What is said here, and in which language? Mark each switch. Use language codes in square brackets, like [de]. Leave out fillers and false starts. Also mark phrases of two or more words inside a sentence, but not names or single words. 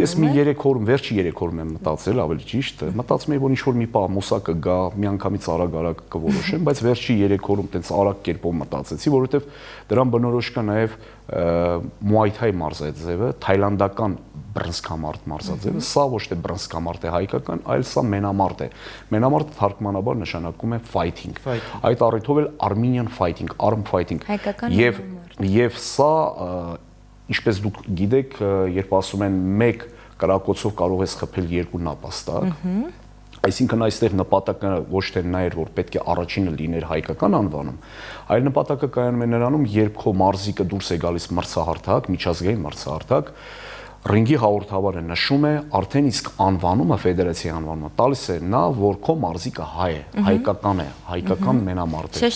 [hy] Ես մի 3 օրում, վերջի 3 օրում եմ մտածել, ավելի ճիշտ, մտածում եմ, որ ինչ-որ մի պահ մուսակը գա, միանգամից արագ կորոշեմ, բայց վերջի 3 օրում տենց արագ կերպով մտածեցի, որովհետեւ դրան բնորոշ կա նաեւ Muay Thai մարզաձևը, թայլանդական բռնցքամարտ մարզաձևը, սա ոչ թե բռնցքամարտ է հայկական, այլ սա մենամարտ է։ Մենամարտը թարգմանաբար նշանակում է fighting։ Այդ առիթով էլ [en] Armenian fighting, arm fighting։ [hy] Եվ սա, ինչպես դուք գիտեք, երբ ասում են 1 կրակոցով կարող ես խփել 2 նապաստակ, այսինքն այստեղ նպատակը ոչ թե նա էր, որ պետք է առաջինը լիներ հայկական անվանում, այլ նպատակը կայանում է նրանում, երբ քո մարզիկը դուրս է գալիս մրցահարթակ, միջազգային մրցահարթակ, ռինգի հաղորդավարը նշում է արդեն իսկ անվանումը, ֆեդերացիայի անվանումը տալիս է նա, որ քո մարզիկը հայ է, հայկական է, հայկական մենամարտ է։